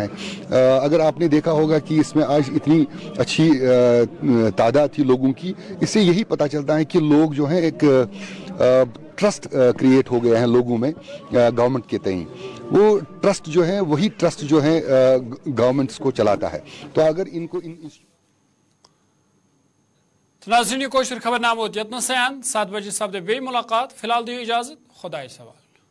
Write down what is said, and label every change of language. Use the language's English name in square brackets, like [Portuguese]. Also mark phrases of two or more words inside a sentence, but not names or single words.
[Urdu] اگر آپ نے دیکھا ہوگا کہ اس میں آج اتنی اچھی تعداد تھی لوگوں کی, اس سے یہی پتہ چلتا ہے کہ لوگ جو ہیں ایک [English] trust create [Urdu] ہو گیا ہے لوگوں میں گورنمنٹ کے تئیں. وہ ٹرسٹ جو ہے وہی ٹرسٹ جو ہے گورنمنٹس کو چلاتا ہے. تو اگر ان کو [Kashmiri] ناظرین کوشر خبر نامہ یتن سیان 7 بجے سپدے بے ملاقات. فی الحال دیو اجازت, خدا سوال.